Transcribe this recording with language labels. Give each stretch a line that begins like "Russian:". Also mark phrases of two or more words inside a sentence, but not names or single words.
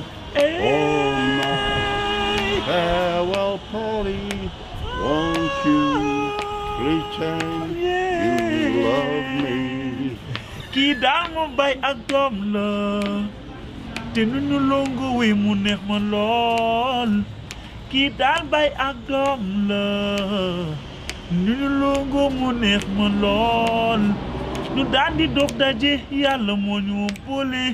English: Oh my farewell, Polly, won't you pretend you love me?
Wolof: Kii daal moom bay ak doom la te nu ñu longo wi mu neex ma lool. Kii daal bay ak doom la nu ñu longo mu neex ma lool. ñu daal di dox daje Yàlla moo ñu boole.